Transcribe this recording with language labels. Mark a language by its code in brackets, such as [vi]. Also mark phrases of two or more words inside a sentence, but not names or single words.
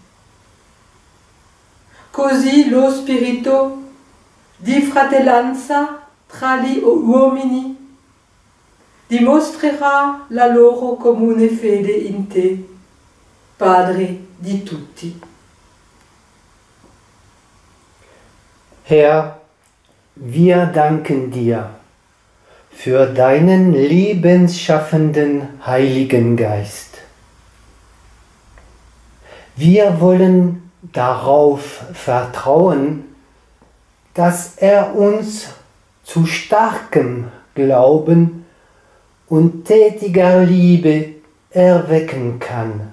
[it] Così lo spirito di fratellanza tra gli uomini dimostrerà la loro comune fede in te, Padre di tutti. [de] Herr, wir danken dir für deinen lebensschaffenden Heiligen Geist. Wir wollen darauf vertrauen, dass er uns zu starkem Glauben und tätiger Liebe erwecken kann.